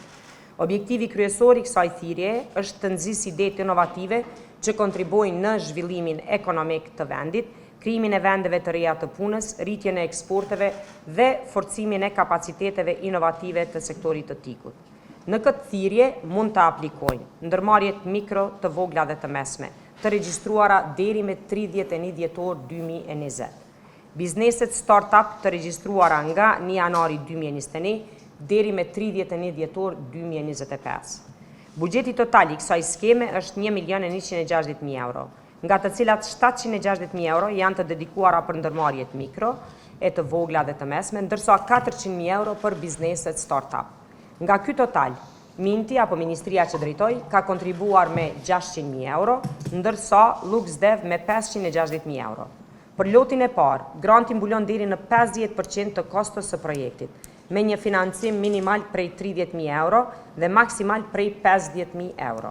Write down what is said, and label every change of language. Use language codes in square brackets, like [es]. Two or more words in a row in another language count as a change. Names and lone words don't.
[sq] Objektivi kryesor i kësaj thirrje është të nxjisë idetë inovative që kontribuojnë në zhvillimin ekonomik të vendit, krijimin e vendeve të reja të punës, rritjen e eksporteve dhe forcimin e kapaciteteve inovative të sektorit të TIC-ut. Në këtë thirrje mund të aplikojnë ndërmarrjet mikro, të vogla dhe të mesme, të regjistruara deri me 31 dhjetor 2020. Bizneset start-up të regjistruara nga 1 janari 2021 deri me 31 dhjetor 2025. Buxheti total i kësaj skeme është 1.160.000 euro, nga të cilat 760.000 euro janë të dedikuara për ndërmarrjet mikro, e të vogla dhe të mesme, ndërsa 400.000 euro për bizneset start-up. Nga ky total, Minti apo Ministria që drejtoj ka kontribuar me 600.000 euro, ndërsa LuxDev me 560.000 euro. Për lotin e parë, granti mbulon deri në 50% të kostos së projektit, me një financim minimal prej 30.000 euro dhe maksimal prej 50.000 euro.